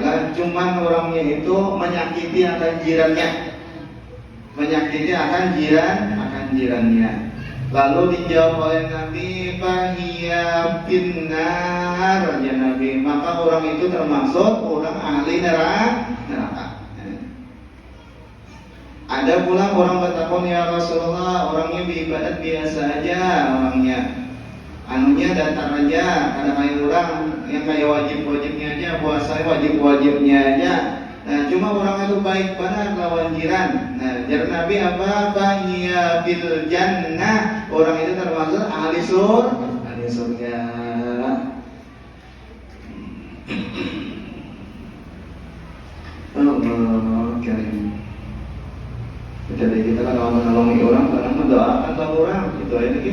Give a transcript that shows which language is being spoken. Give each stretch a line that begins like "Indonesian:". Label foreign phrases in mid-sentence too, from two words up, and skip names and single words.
Banjar: Lah cuman orangnya itu menyakiti akan jirannya, menyakiti akan jirannya. Lalu dijawab oleh Nabi,
Arabic: "فهي في النار,"
Banjar: ya Nabi, maka orang itu termasuk orang ahli neraka. Ada pula orang bertakwa, "Ya Rasulullah, orangnya beribadat biasa aja orangnya, anunya datar aja, ada kayak orang yang kayak wajib-wajibnya aja, puasa wajib-wajibnya aja. Nah, cuma orang itu baik banget lawan jiran." Nah, jar Nabi apa?
Arabic: "فهي في الجنة,"
Banjar: orang itu termasuk ahli surga.
Arabic: الله كريم.
Banjar: Jadi kita kan kalau menolongi orang, kadang mendoakan orang, itu aja lagi.